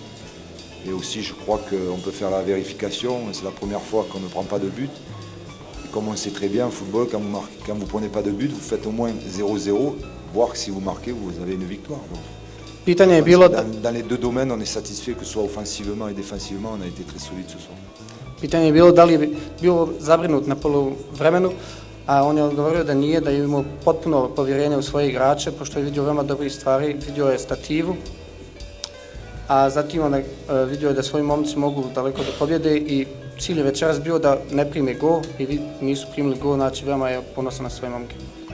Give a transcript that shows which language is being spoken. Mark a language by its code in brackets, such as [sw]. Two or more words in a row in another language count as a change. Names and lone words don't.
[fr] Et aussi, je crois qu'on peut faire la vérification. C'est la première fois qu'on ne prend pas de but. Et comme on sait très bien, en football, quand vous ne prenez pas de but, vous faites au moins 0-0, voire que si vous marquez, vous avez une victoire. Donc, dans les 2 domaines, on est satisfait que ce soit offensivement et défensivement, on a été très solide ce soir. [bs] Pitanje je bilo da li je bio zabrinut na poluvremenu, a on je odgovorio da nije, da je imao potpuno povjerenje u svoje igrače, pošto je vidio veoma dobrih stvari, vidio je stativu, a zatim on vidio je da svoji momci mogu daleko do pobjede i cilj je večeras bio da ne prime gol i nisu primili gol, znači veoma je ponosan na svoje momke.